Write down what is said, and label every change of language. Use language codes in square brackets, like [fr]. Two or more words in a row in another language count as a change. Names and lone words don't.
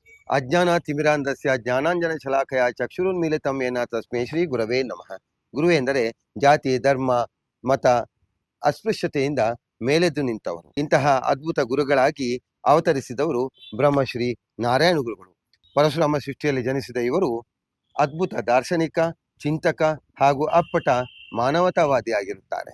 [sa] ಅಜ್ಞಾನಾತಿಮಿರಾಂಧಸ್ಯ ಜ್ಞಾನಾಂಜನಶಲಾಕಯ ಚಕ್ಷುರುನ್ಮೀಲಿತಂ ಯೇನ ತಸ್ಮೈ ಶ್ರೀ ಗುರವೇ ನಮಃ. [kn] ಗುರು ಎಂದರೆ ಜಾತಿ, ಧರ್ಮ, ಮತ, ಅಸ್ಪೃಶ್ಯತೆಯಿಂದ ಮೇಲೆದ್ದು ನಿಂತವರು. ಇಂತಹ ಅದ್ಭುತ ಗುರುಗಳಾಗಿ ಅವತರಿಸಿದವರು ಬ್ರಹ್ಮಶ್ರೀ ನಾರಾಯಣ ಗುರುಗಳು. ಪರಶುರಾಮ ಸೃಷ್ಟಿಯಲ್ಲಿ ಜನಿಸಿದ ಇವರು ಅದ್ಭುತ ದಾರ್ಶನಿಕ, ಚಿಂತಕ ಹಾಗೂ ಅಪ್ಪಟ ಮಾನವತಾವಾದಿಯಾಗಿರುತ್ತಾರೆ.